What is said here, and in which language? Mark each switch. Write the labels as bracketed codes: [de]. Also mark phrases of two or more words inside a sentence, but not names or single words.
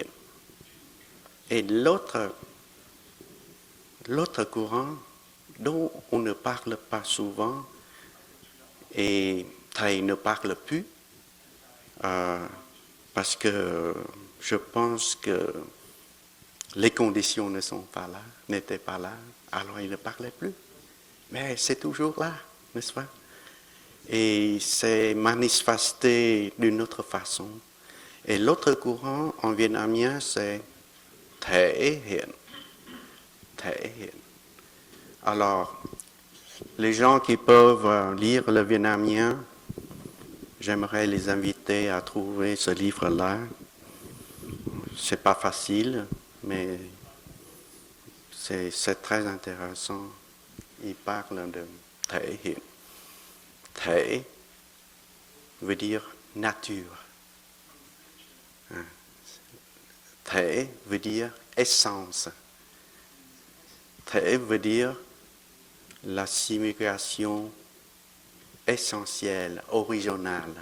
[fr] Et l'autre courant, dont on ne parle pas souvent, et Thaï ne parle plus, parce que je pense que les conditions ne sont pas là, n'étaient pas là, alors il ne parlait plus. Mais c'est toujours là, n'est-ce pas? Et c'est manifesté d'une autre façon. Et l'autre courant en vietnamien, c'est [vi] thể hiện. Thể hiện. [fr] Alors, les gens qui peuvent lire le vietnamien, j'aimerais les inviter à trouver ce livre-là. C'est pas facile, mais c'est très intéressant. Il parle de [vi] thể hiện. [fr] Thể veut dire nature. Thể veut dire essence. Thể veut dire la signification essentielle, originale.